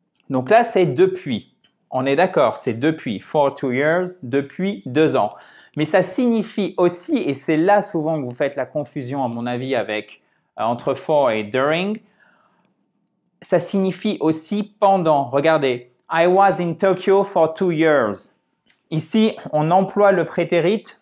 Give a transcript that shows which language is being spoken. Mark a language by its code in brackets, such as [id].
[fr] Donc là, c'est depuis. On est d'accord, c'est depuis. [en] For 2 years, [fr] depuis 2 ans. Mais ça signifie aussi, et c'est là souvent que vous faites la confusion, à mon avis, avec entre for et during, ça signifie aussi pendant. Regardez, [en] I was in Tokyo for 2 years. [fr] Ici, on emploie le prétérit.